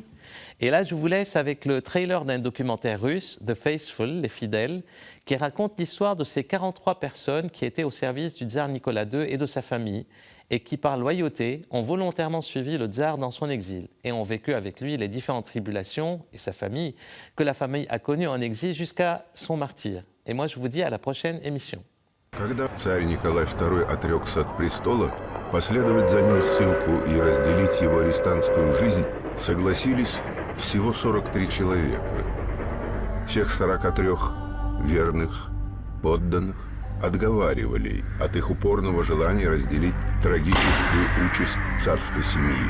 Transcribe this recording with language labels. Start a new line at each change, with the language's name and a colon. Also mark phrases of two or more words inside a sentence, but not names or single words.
French: Et là je vous laisse avec le trailer d'un documentaire russe, The Faithful, les fidèles, qui raconte l'histoire de ces 43 personnes qui étaient au service du tsar Nicolas II et de sa famille, et qui, par loyauté, ont volontairement suivi le tsar dans son exil et ont vécu avec lui les différentes tribulations et sa famille que la famille a connues en exil jusqu'à son martyre. Et moi, je vous dis à la prochaine émission.
Russian: Когда царь Николай II отрекся от престола, последовать за ним в ссылку и разделить его арестантскую жизнь согласились всего 43 человека. Всех 43 верных, подданных отговаривали от их упорного желания разделить трагическую участь царской семьи.